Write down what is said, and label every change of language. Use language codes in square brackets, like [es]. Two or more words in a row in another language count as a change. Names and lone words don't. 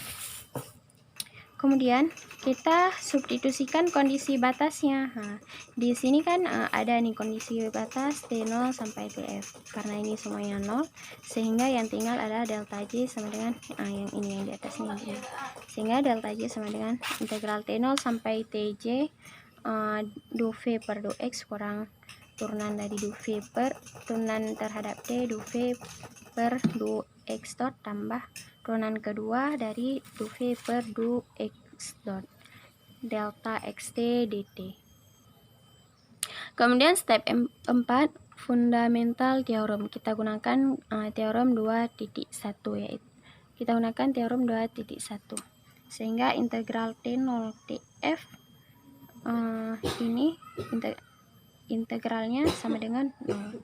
[id] Kemudian kita substitusikan kondisi batasnya. Di sini kan ada nih kondisi batas T0 sampai TF. Karena ini semuanya 0, sehingga yang tinggal adalah delta J sama dengan yang ini yang di atasnya ini. Sehingga delta J sama dengan integral T0 sampai TJ du V per du X kurang turunan dari du V per turunan terhadap T du V per du X dot tambah turunan kedua dari du V per du X dot delta XT dt. Kemudian step 4, fundamental teorem. Kita gunakan teorem 2.1 yaitu kita gunakan teorem 2.1 sehingga integral T0 TF ini integralnya sama dengan 0.